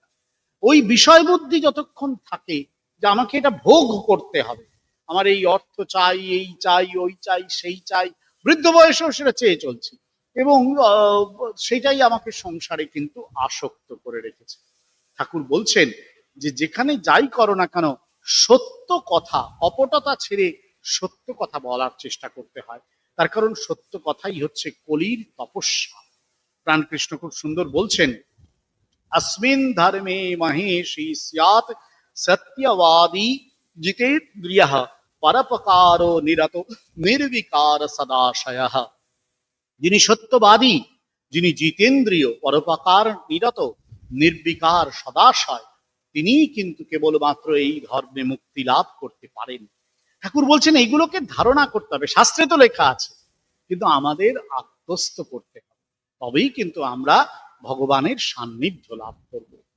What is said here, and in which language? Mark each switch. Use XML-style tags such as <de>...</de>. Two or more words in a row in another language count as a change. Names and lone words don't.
<bn>ওই বিষয় বুদ্ধি যতক্ষণ থাকে যে আমাকে এটা ভোগ করতে হবে, আমার এই অর্থ চাই, এই চাই, ওই চাই, সেই চাই, বৃদ্ধ বয়সেও সেটা চেয়ে চলছি, এবং সেটাই আমাকে সংসারে কিন্তু আসক্ত করে রেখেছে। ঠাকুর বলছেন যে যেখানে যাই করো না কেন, সত্য কথা, অপটতা ছেড়ে সত্য কথা বলার চেষ্টা করতে হয়। তার কারণ সত্য কথাই হচ্ছে কলির তপস্যা। প্রাণকৃষ্ণ খুব সুন্দর বলছেন,</bn> <sa>अस्मिन् धर्मे महेशी स्यात् सत्यवादी जितेन्द्रियः परोपकारो निरतो निर्विकार सदाशयः।</sa> <bn>যিনি সত্যবাদী, যিনি জিতেন্দ্রিয়, পরোপকার নিরত, নির্বিকার সদাশয়, তিনি কিন্তু কেবলমাত্র এই ধর্মে মুক্তি লাভ করতে পারেন। ঠাকুর বলছেন এইগুলোকে ধারণা করতে হবে, শাস্ত্রে তো লেখা আছে, কিন্তু আমাদের আত্মস্থ করতে হবে, তবেই কিন্তু আমরা ভগবানের সান্নিধ্য লাভ করব।</bn>